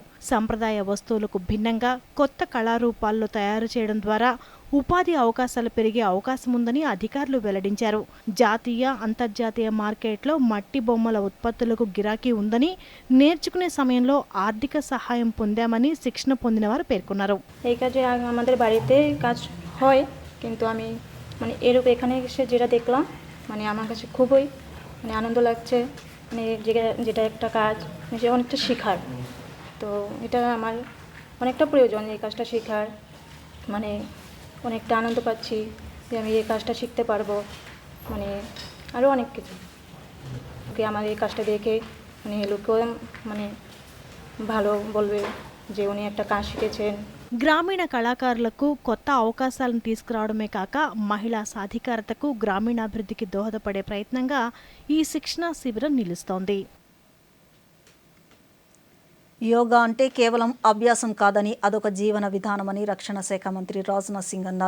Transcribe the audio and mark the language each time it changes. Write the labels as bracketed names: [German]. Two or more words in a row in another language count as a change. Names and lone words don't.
[Telugu] సంప్రదాయ వస్తువులకు భిన్నంగా కొత్త కళారూపాల్లో తయారు చేయడం ద్వారా ఉపాధి అవకాశాలు పెరిగే అవకాశం ఉందని అధికారులు వెల్లడించారు. జాతీయ, అంతర్జాతీయ మార్కెట్లో మట్టి బొమ్మల ఉత్పత్తులకు గిరాకీ ఉందని, నేర్చుకునే సమయంలో ఆర్థిక సహాయం పొందామని శిక్షణ పొందిన వారు పేర్కొన్నారు. [Bangla] এই কাজে আমাদের বাড়িতে কাজ হয়, কিন্তু আমি মানে এরূপ এখানে এসে যেটা দেখলাম মানে আমার কাছে খুবই মানে আনন্দ লাগছে। মানে যেটা একটা কাজ যে অনেকটা শেখার, তো এটা আমার অনেকটা প্রয়োজন এই কাজটা শেখার। মানে অনেকটা আনন্দ পাচ্ছি যে আমি এই কাজটা শিখতে পারবো, মানে আরও অনেক কিছু। ওকে আমার এই কাজটা দেখে মানে লোকেও মানে ভালো বলবে যে উনি একটা কাজ শিখেছেন। [Telugu] గ్రామీణ కళాకారులకు కొత్త అవకాశాలను తీసుకురావడమే కాక మహిళా సాధికారతకు, గ్రామీణాభివృద్ధికి దోహదపడే ప్రయత్నంగా ఈ శిక్షణా శిబిరం నిలుస్తోంది. యోగా అంటే కేవలం అభ్యాసం కాదని అదొక జీవన విధానమని రక్షణ శాఖ మంత్రి రాజ్నాథ్ సింగ్ అన్నారు.